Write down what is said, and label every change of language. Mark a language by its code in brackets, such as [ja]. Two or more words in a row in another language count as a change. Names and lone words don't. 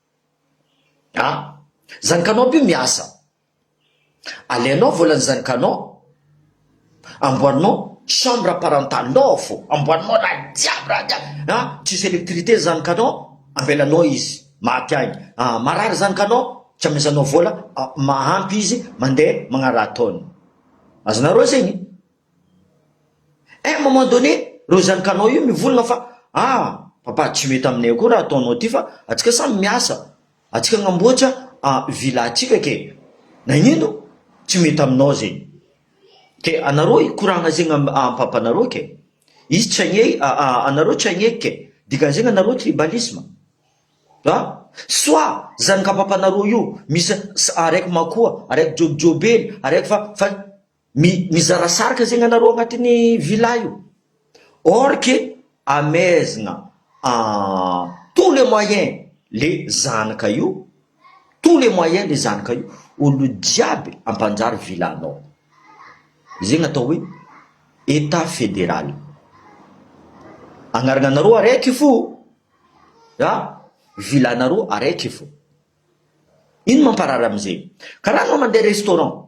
[mg] zanakanao aby io miasa, alainao volan'ny zanakanao amboarinao [fr] chambre parental [mg] fo, amboarinao raha jiaby, tsisy électricité zanakanao ambelanao izy maty agny, marary zanakanao tsy amezanao vola mahampy izy mandeha magnaraha taony, azonareo zegny. [fr] À un moment donné [mg] reo zanakanao io mivolagna fa papa tsy mety aminay koa raha ataonao ty fa atsika samy miasa atsika agnamboatra villa atsika ke nagnino tsy mety aminao zegny ke anareo ikoragna zegny papanareo ke izy tsy agne anareo tsy agneky ke dikan'zegny anareo [fr] tribalisme soit [mg] zanakapampanareo io misy araiky makoa araiky jobijobely araiky fa mizarasaraka zegny anareo agnatin'ny villa io [fr] or que [mg] amezagna [fr] tous les moyens le [mg] zanaka io [fr] tous les moyens le [mg] zanaka io olo jiaby ampanjary villanao zegny atao hoe [fr] état fédéral [mg] agnarananareo araiky fo villanareo araiky fo ino mamparary amizegny karaha anao mandeha restaurant